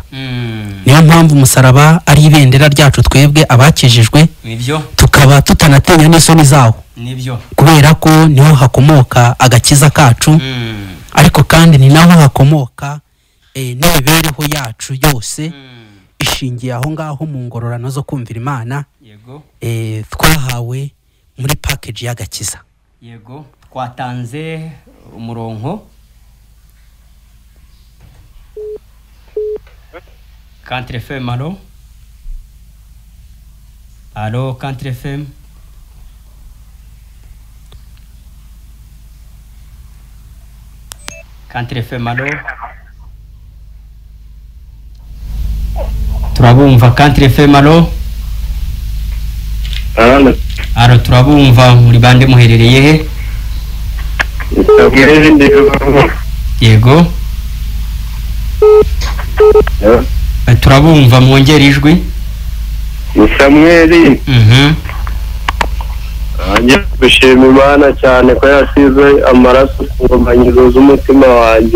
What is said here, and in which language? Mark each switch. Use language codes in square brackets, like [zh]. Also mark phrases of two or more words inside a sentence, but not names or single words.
[rw] Niyo mpamvu umusaraba ari ibendera ryacu twebwe abakijijwe, tukaba tutanatinya n'isoni zawo, kubera ko niho hakomoka agakiza kacu, ariko kandi ni naho hakomoka n'imibereho yacu yose ishingiye aho ngaho mu ngororano zo kumvira Imana twahawe muri package y'agakiza. Yego, twatanze umurongo. Country FM, alo? Alo, Country FM? Country FM, alo? Turabumva Country FM, alo? Alo, turabumva. Muri bande muherereye he? Yego. Turabumva, mwongera ijwi. Samuel. Bishima Imana cyane ko yasize amaraso ku nkomanizo z'umutima wanjye.